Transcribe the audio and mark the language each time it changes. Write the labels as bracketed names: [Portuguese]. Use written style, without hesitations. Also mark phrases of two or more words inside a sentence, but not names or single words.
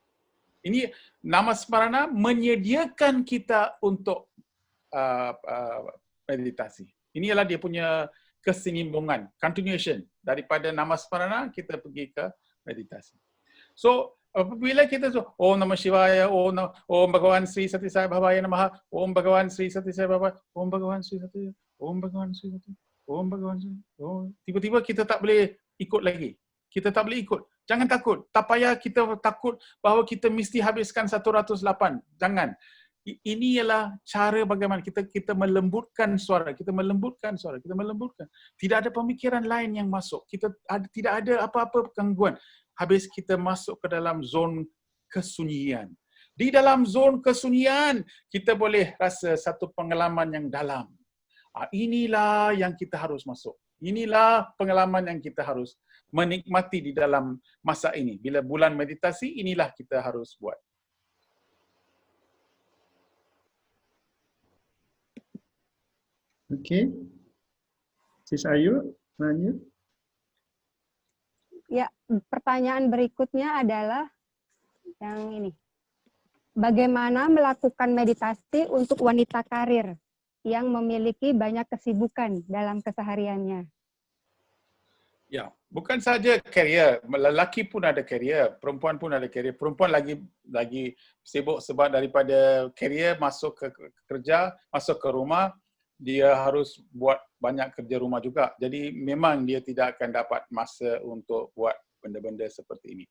[Malay] Ini namasmarana menyediakan kita untuk meditasi. Ini adalah dia punya kesinimbungan, continuation. Daripada namasmarana kita pergi ke meditasi. So apabila kita [Sanskrit] Om Namah Shivaya, Om Bhagawan Sri Sati Sai Bhavaya Namaha, Om Bhagawan Sri Sati Sai Bhavaya, Om Bhagawan Sri Sati, Om Bhagawan Sri Sati, Om Bhagawan Sri. [Malay] Tiba-tiba kita tak boleh ikut lagi. Kita tak boleh ikut. Jangan takut. Tak payah kita takut bahawa kita mesti habiskan 108. Jangan. Ini ialah cara bagaimana kita melembutkan suara. Kita melembutkan. Tidak ada pemikiran lain yang masuk. Tidak ada apa-apa gangguan. Habis kita masuk ke dalam zon kesunyian. Di dalam zon kesunyian, kita boleh rasa satu pengalaman yang dalam. Inilah yang kita harus masuk. Inilah pengalaman yang kita harus menikmati di dalam masa ini. Bila bulan meditasi, inilah kita harus buat. Okey. Sis Ayu, lanjut. [Indonesian] Ya, pertanyaan berikutnya adalah yang ini. Bagaimana melakukan meditasi untuk wanita karir yang memiliki banyak kesibukan dalam kesehariannya? [Malay] Ya, bukan saja karier, lelaki pun ada karier, perempuan pun ada karier. Perempuan lagi sibuk sebab daripada karier masuk ke kerja, masuk ke rumah, dia harus buat banyak kerja rumah juga. Jadi memang dia tidak akan dapat masa untuk buat benda-benda seperti ini.